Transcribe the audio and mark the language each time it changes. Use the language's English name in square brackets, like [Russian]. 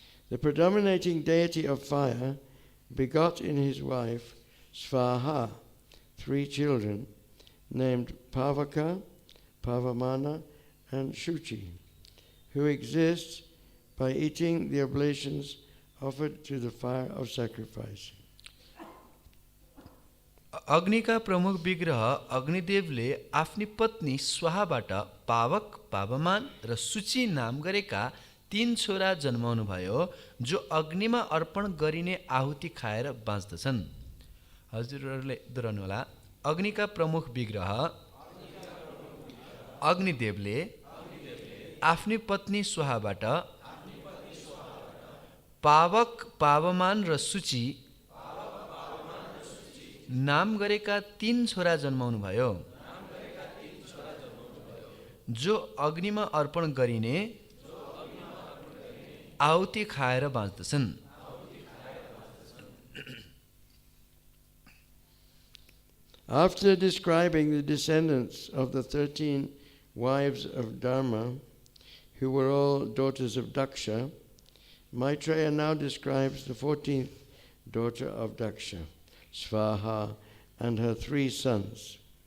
[English] The predominating deity of fire begot in his wife Svāhā 3 children named Pāvaka, Pavamāna and Śuci, who exists by eating the oblations offered to the fire of sacrifice. [Nepali] अग्निका प्रमुख विग्रह अग्निदेवले आफ्नी पत्नी स्वाहाबाट पावक, पावमान र शुचि नाम गरेका 3 छोरा जन्माउनु भयो जो अग्निमा अर्पण गरिने आहुति खाएर बाँच्दछन्। हजुरहरूले दोहोऱ्याउनु होला। अग्निका प्रमुख विग्रह अग्निदेवले आफ्नी पत्नी स्वाहाबाट पावक, पावमान र शुचि नाम गरेका 3 छोरा जन्माउनु भयो जो अग्निमा अर्पण गरिने आहुति खाएर बाँच्दछन्। [English] After describing the descendants of the 13 wives of Dharma, who were all daughters of Daksha, Maitreya now describes the 14th daughter of Daksha, Svāhā, and her 3 sons.